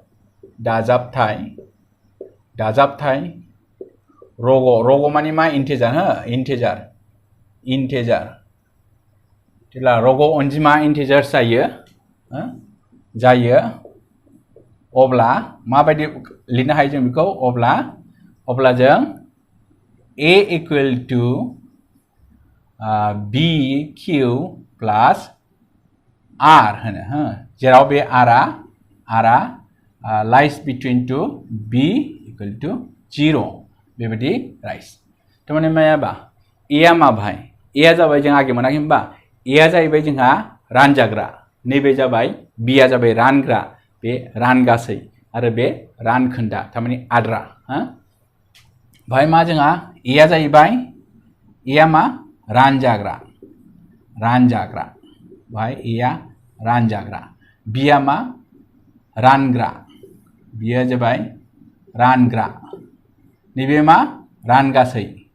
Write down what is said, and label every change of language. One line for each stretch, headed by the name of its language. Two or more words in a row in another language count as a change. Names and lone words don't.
Bodo: दाजाबथाय रग' माने मा इन्टिजार जेब्ला रग' अनजिमा इन्टिजार जायो अब्ला माबायदि लिरनो हायो जों बेखौ अब्ला जों a
English: equal to
Bodo: b q plus r होनो जेराव बे rआ
English: lies between to b equal to
Bodo: 0 बेबायदि राइस थारमाने मायाबा a आ मा भाई a आ जाबाय जों आगे मोनाखै होनबा a आ जाहैबाय जोंहा रानजाग्रा नैबे जाबाय b आ जाबाय रानग्रा बे रानगासै आरो बे रानखोन्दा थारमाने आद्रा भाई मा जोंहा a आ जाहैबाय a आ मा रानजाग्रा भाई a आ रानजाग्रा b आ मा रानग्रा b आ जाबाय रानग्रा नैबे मा रानगासै